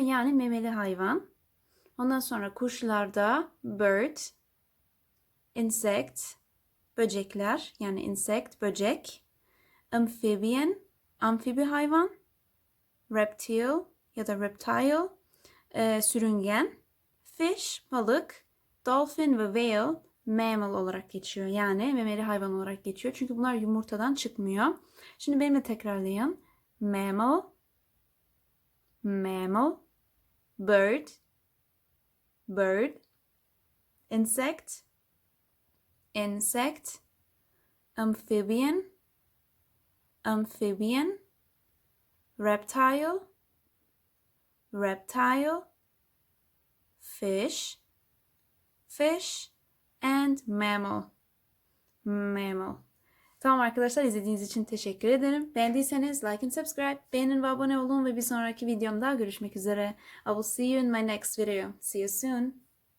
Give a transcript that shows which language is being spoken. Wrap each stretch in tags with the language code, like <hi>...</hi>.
<tr>Yani memeli hayvan. Ondan sonra kuşlarda bird, insect, böcekler, yani insect, böcek, amphibian, amfibi hayvan, reptile ya da reptile, sürüngen, fish, balık, dolphin ve whale mammal olarak geçiyor. Yani memeli hayvan olarak geçiyor. Çünkü bunlar yumurtadan çıkmıyor. Şimdi benimle tekrarlayın.</tr> <en>Mammal, mammal, bird, bird, insect, insect, amphibian, amphibian, reptile, reptile, fish, fish, and mammal, mammal.</en> <tr>Tamam arkadaşlar, izlediğiniz için teşekkür ederim. Beğendiyseniz</tr> <en>like and subscribe,</en> <tr>beğenin ve abone olun ve bir sonraki videomda görüşmek üzere.</tr> <en>I will see you in my next video. See you soon.</en>